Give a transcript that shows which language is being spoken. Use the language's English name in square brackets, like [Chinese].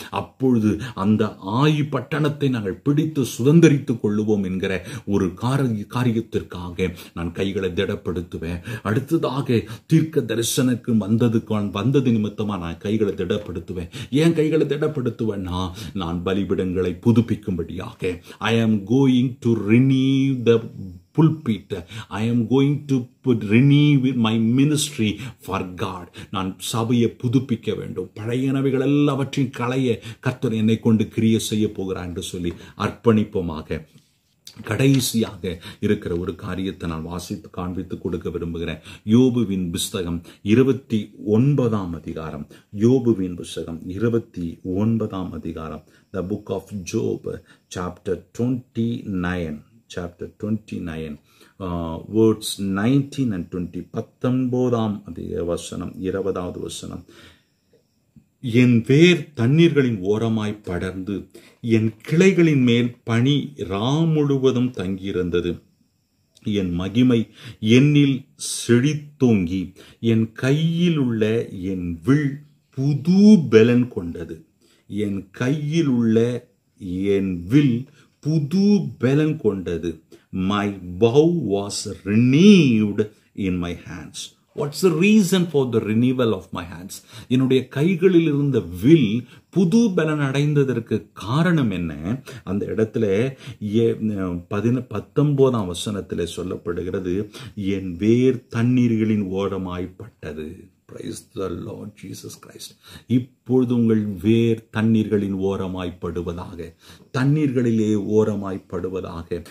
[Tamil] அப்பொழுது அந்த ஆயி பட்டணத்தை நாங்கள் பிடித்து சுதந்திரித்துக் கொள்ளுவோம் என்கிற ஒரு காரியத்திற்காக நான் கைகளை திடப்படுத்துவேன். அடுத்ததாக தீர்க்க தரிசனக்கு வந்தது நிமித்தமா நான் கைகளை திடப்படுத்துவேன். ஏன் கைகளை திடப்படுத்துவேன்னா, நான் பலிபீடங்களை புதுப்பிக்கும்படியாக. [English] I am going to renew the pulpit. I am going to renew my ministry for God. [Tamil] நான் சபையை புதுப்பிக்க வேண்டும். பழையனவைகள் எல்லாவற்றையும் களைய கர்த்தர் என்னை கொண்டு கிரியை செய்ய போகிறார் என்று சொல்லி அர்ப்பணிப்போமாக. கடைசியாக இருக்கிற ஒரு காரியத்தை நான் வாசித்து காண்பித்து கொடுக்க விரும்புகிறேன். யோபுவின் புஸ்தகம் 29ஆம் அதிகாரம். யோபுவின் புஸ்தகம் 29ஆம் அதிகாரம். [English] The book of Job, chapter 29. Chapter 29, words 19 and 20. [Tamil] 19ஆம் வசனம், 20வது வசனம். என் வேர் தண்ணீர்களின் ஓரமாய் படர்ந்து என் கிளைகளின் மேல் பனி முழுவதும் தங்கியிருந்தது. என் மகிமை என்னில் செழித்தோங்கி என் கையில் உள்ள என் வில் புது பலன் கொண்டது. என் கையில் உள்ள என் வில் புது பலன் கொண்டது. [English] My bow was renewed in my hands. What's the reason for the renewal of my hands? [Tamil] என்னுடைய கைகளில் இருந்த வில் புது பலன் அடைந்ததற்கு காரணம் என்ன? அந்த இடத்துல 19ஆம் வசனத்திலே சொல்லப்படுகிறது, என் வேர் தண்ணீர்களின் ஓரமாய்ப்பட்டது. [English] Praise the Lord Jesus Christ. [Tamil] இப்பொழுது உங்கள் வேர் தண்ணீர்களின் ஓரமாய்ப்படுவதாக, தண்ணீர்களிலே ஓரமாய்ப்படுவதாக.